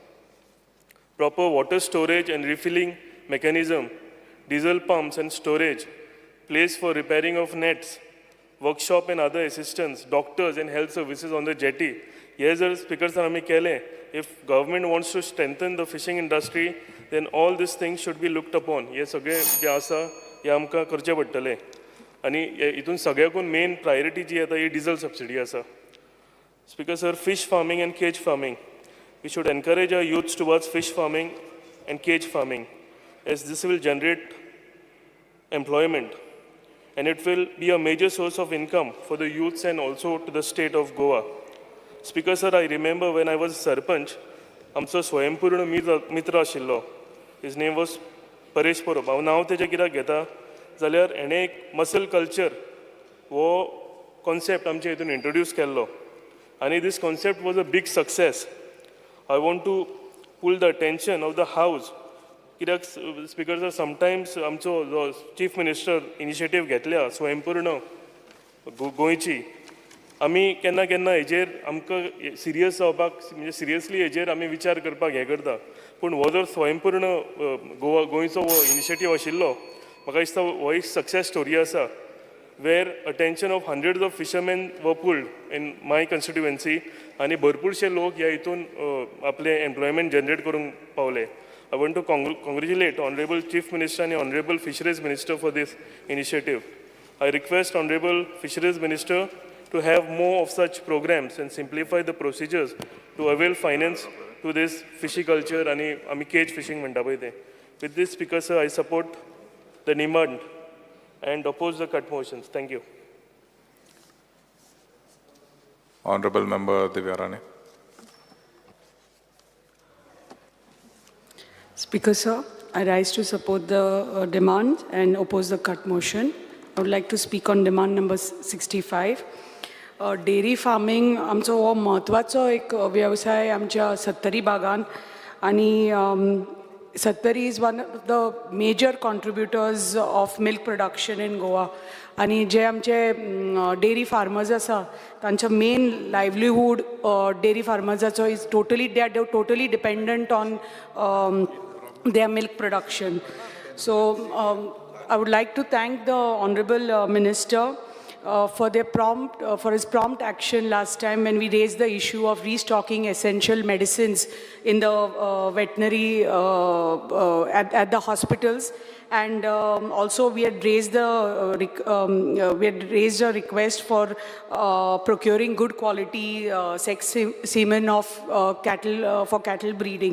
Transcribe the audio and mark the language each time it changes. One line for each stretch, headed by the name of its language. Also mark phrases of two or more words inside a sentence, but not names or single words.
English: proper water storage and refilling mechanism, diesel pumps and storage, place for repairing of nets, workshop and other assistance, doctors and health services on the jetty. Yes, sir, Speaker Sir,
Konkani: आमी केले.
English: If government wants to strengthen the fishing industry, then all these things should be looked upon.
Konkani: हे सगळे जे आसा हे आमकां करचे पडटले. आनी हितून सगळ्याकून
English: main priority
Konkani: जी येता ही
English: diesel subsidy
Konkani: आसा.
English: Speaker Sir, fish farming and cage farming. We should encourage our youths towards fish farming and cage farming, as this will generate employment and it will be a major source of income for the youths and also to the state of Goa. Speaker Sir, I remember when I was Sarpanch,
Konkani: आमचो स्वयंपूर्ण मित्र आशिल्लो.
English: His name was
Konkani: परेश परब. हांव नांव तेजें कित्याक घेता जाल्यार हेणें एक
English: mussel culture
Konkani: हो कॉन्सेप्ट आमचे हितून इंट्रोड्यूस केल्लो आनी
English: this concept was a big success. I want to pull the attention of the house.
Konkani: कित्याक
English: Speaker Sir, sometimes
Konkani: आमचो जो
English: chief minister initiative
Konkani: घेतल्या स्वयंपूर्ण गोंयची, आमी केन्ना केन्ना हेजेर आमकां सिरियस जावपाक म्हणजे सिरियसली हेजेर आमी विचार करपाक हें करता. पूण हो जर स्वयंपूर्ण गोंयचो हो इनिशिएटीव आशिल्लो, म्हाका दिसता हो एक
English: success story
Konkani: आसा.
English: where attention of hundreds of fishermen were pulled in my constituency
Konkani: आणि भरपूरशे लोक ह्या हितून आपले एम्प्लॉयमेंट जनरेट करूंक पावले.
English: I want to congratulate Honorable Chief Minister and Honorable Fisheries Minister for this initiative. I request Honorable Fisheries Minister to have more of such programs and simplify the procedures to avail finance to this fishiculture
Konkani: आणि आम्ही
English: cage fishing
Konkani: म्हणटा पळय ते.
English: With this, Speaker Sir, I support the demand and oppose the cut motions. Thank you. Honorable Member Divya Rani. Speaker Sir, I rise to support the demand and oppose the cut motion. I would like to speak on demand number 65. Dairy farming
Konkani: आमचो हो महत्वाचो एक व्यवसाय आमच्या सत्तरी भागान आणि
English: Sattari is one of the major contributors of milk production in Goa.
Konkani: आणि जे आमचे
English: dairy farmers
Konkani: आसा तांचो
English: main livelihood dairy farmersaचो is they are totally dependent on their milk production. So I would like to thank the Honorable Minister for his prompt action last time when we raised the issue of restocking essential medicines in the veterinary at the hospitals, and also we had raised a request for procuring good quality sex semen of cattle for cattle breeding.